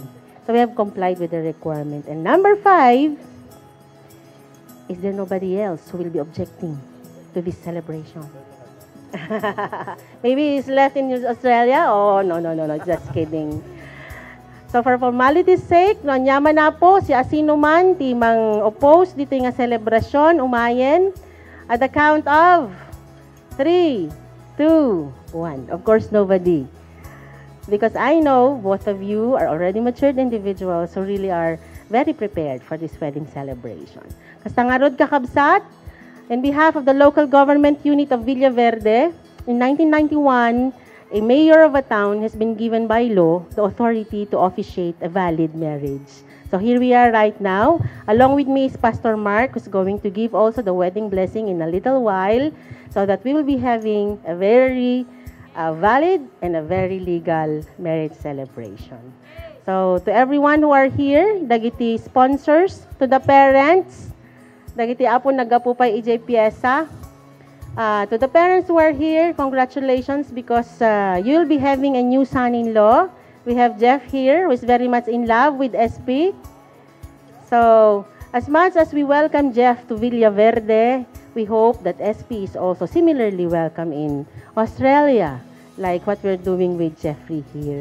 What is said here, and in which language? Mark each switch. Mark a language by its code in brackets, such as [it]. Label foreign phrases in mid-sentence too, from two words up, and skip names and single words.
[en] So we have complied with the requirement. And number 5, is there nobody else who will be objecting to this celebration? Maybe he's left in Australia? Oh, no, just kidding. So for formality's sake, [ilo] nyaman na po si asino man ti mang oppose dito nga celebration, umayen. [en] At the count of 3, 2, 1. Of course, nobody. Because I know both of you are already matured individuals who really are very prepared for this wedding celebration. [ilo] Kastangarod kakabsat, [en] in behalf of the local government unit of Villaverde, in 1991, a mayor of a town has been given by law the authority to officiate a valid marriage. So here we are right now. Along with me is Pastor Mark, who's going to give also the wedding blessing in a little while, so that we will be having a very valid and a very legal marriage celebration. So to everyone who are here, dagiti sponsors, to the parents, [ilo] dagiti apo nagapupay EJ Piesa, [en] to the parents who are here, congratulations, because you'll be having a new son-in-law. We have Jeff here, who is very much in love with SP. So as much as we welcome Jeff to Villaverde, we hope that SP is also similarly welcome in Australia, like what we're doing with Jeffrey here.